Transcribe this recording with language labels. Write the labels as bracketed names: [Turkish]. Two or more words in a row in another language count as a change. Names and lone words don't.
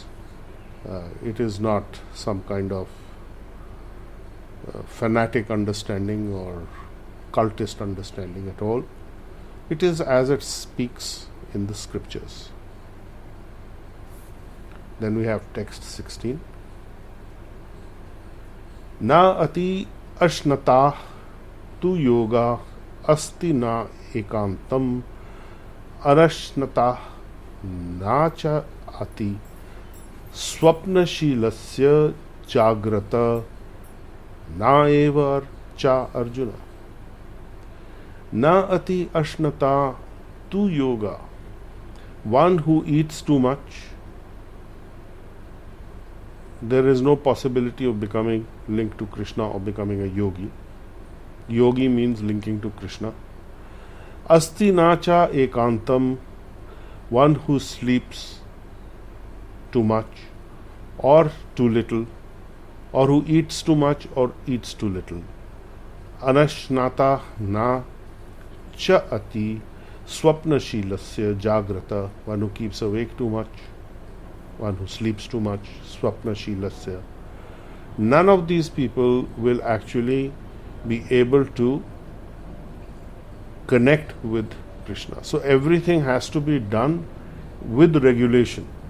[English] It is not some kind of fanatic understanding or cultist understanding at all. It is as it speaks in the scriptures. Then we have text 16. [Sanskrit] न अति अश्नतः तु योगः अस्ति न एकान्तम् अनश्नतः न च अति स्वप्नशीलस्य जाग्रतः न एव च अर्जुन. न अति अश्नतः तु योग, [English] one who eats too much, there is no possibility of becoming linked to Krishna or becoming a yogi. Yogi means linking to Krishna. [Sanskrit] अस्ति न च एकान्तम्, [English] one who sleeps too much or too little, or who eats too much or eats too little. [Sanskrit] अनश्नतः न च अति स्वप्नशीलस्य जाग्रतः, [English] one who keeps awake too much, one who sleeps too much, swapnashilasya. None of these people will actually be able to connect with Krishna. So everything has to be done with regulation.